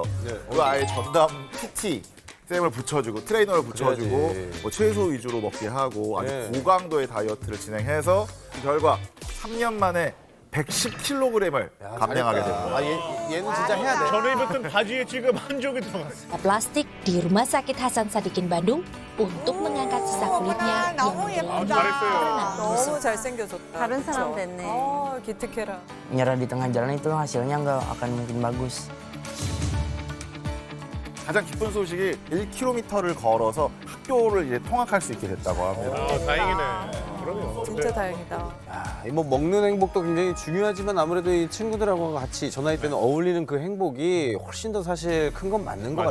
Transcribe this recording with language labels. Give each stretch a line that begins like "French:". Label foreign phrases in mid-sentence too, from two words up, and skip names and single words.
Korean: 그 아예 전담 PT 쌤을 붙여주고 트레이너를 붙여주고 그래야지. 뭐 채소 위주로 먹게 하고 아주 네. 고강도의 다이어트를 진행해서 그 결과 3년 만에 110kg을 감량하게 됩니다. 얘는 진짜 해야 돼. 전에 입었던 바지에 지금 한 쪽이 들어갔어.
Indonesian: plastik di Rumah Sakit Hasan Sadikin Bandung untuk mengangkat sisa kulitnya yang
Korean: 너무
Indonesian: mengalami
Korean: 예쁘다.
Indonesian: karena busuk.
Korean: 너무 잘생겨졌다. 다른 그쵸? 사람 됐네. 기특해라.
Indonesian: nyerah di tengah jalan itu hasilnya nggak akan mungkin bagus.
Korean: 가장 기쁜 소식이 1km를 걸어서 학교를 이제 통학할 수 있게 됐다고 합니다. 다행이네. 그럼요. 진짜 다행이다. 뭐 먹는 행복도 굉장히 중요하지만 아무래도 이 친구들하고 같이 저 나이 때는 어울리는 그 행복이 훨씬 더 사실 큰 건 맞는 것